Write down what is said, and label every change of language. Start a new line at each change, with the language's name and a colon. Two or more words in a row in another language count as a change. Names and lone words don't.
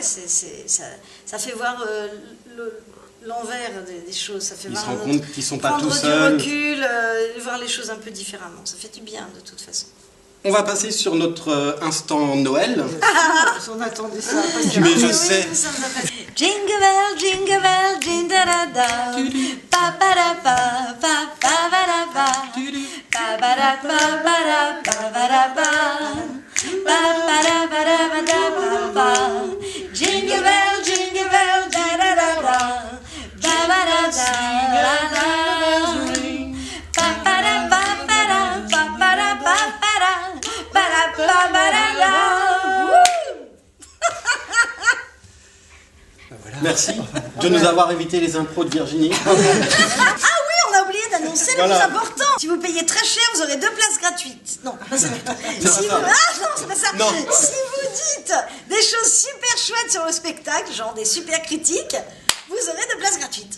French: Ça fait voir l'envers des choses. Ça fait Ils se voir rendent compte qu'ils sont pas prendre tout du seuls. recul, voir les choses un peu différemment. Ça fait du bien de toute façon. On va passer sur notre instant Noël. On attendait ça. patiemment. Mais je Oui, sais. nous sommes impatients.
English: Jingle bell, jingle bell, jingle da da. Pa pa da pa, pa pa ba da ba. Pa ba da pa ba da pa ba da ba. Pa pa da ba da ba da ba ba. Jingle bell, jingle bell, da da da da. Ba ba da da da da. Pa pa da pa pa da pa pa da pa pa da. Ba da pa ba da da. Wouh!
French: Merci de nous avoir évité les impros de Virginie. Ah oui, on a oublié d'annoncer le Voilà. plus important. Si vous payez très cher, vous aurez 2 places gratuites. Non, pas ça. C'est Si pas vous... ça. Ah non, c'est pas ça. Non. Si vous dites des choses super chouettes sur le spectacle, genre des super critiques, vous aurez 2 places gratuites.